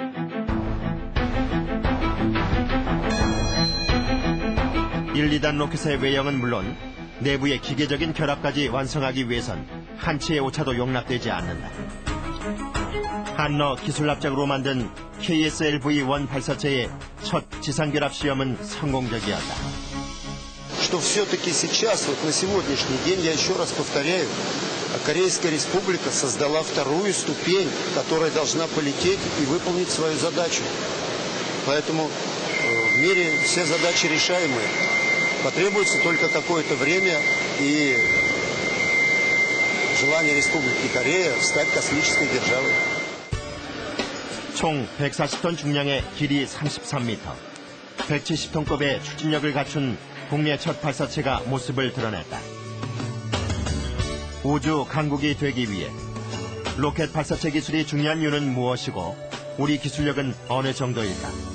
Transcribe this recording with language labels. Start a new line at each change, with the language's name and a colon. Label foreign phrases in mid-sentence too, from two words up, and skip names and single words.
Korean: 1, 2단 로켓의 외형은 물론 내부의 기계적인 결합까지 완성하기 위해선 한 치의 오차도 용납되지 않는다. 한러 기술납작으로 만든 KSLV-1 발사체의 첫 지상결합 시험은 성공적이었다.
Russian: Что все-таки сейчас, вот на сегодняшний день, я еще раз повторяю, Корейская Республика создала вторую ступень, которая должна полететь и выполнить свою задачу. Поэтому в мире все задачи решаемые. Потребуется только какое-то время и желание Республики Корея стать космической державой.
Korean: 총 140톤 중량의 길이 33m, 170톤급의 추진력을 갖춘 국내 첫 발사체가 모습을 드러냈다. 우주 강국이 되기 위해 로켓 발사체 기술이 중요한 이유는 무엇이고 우리 기술력은 어느 정도일까?